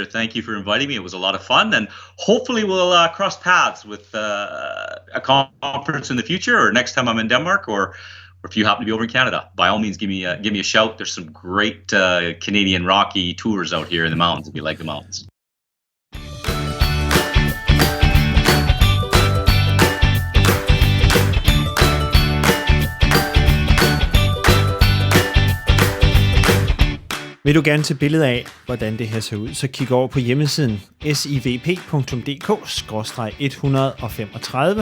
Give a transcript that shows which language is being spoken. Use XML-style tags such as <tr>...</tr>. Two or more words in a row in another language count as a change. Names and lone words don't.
<en>Thank you for inviting me. It was a lot of fun, and hopefully we'll cross paths with a conference in the future, or next time I'm in Denmark, or if you happen to be over in Canada. By all means, give me a shout. There's some great Canadian Rocky tours out here in the mountains if you like the mountains.</en> <da>Vil du gerne se billede af, hvordan det her ser ud, så kig over på hjemmesiden SIVP.dk/135.</da>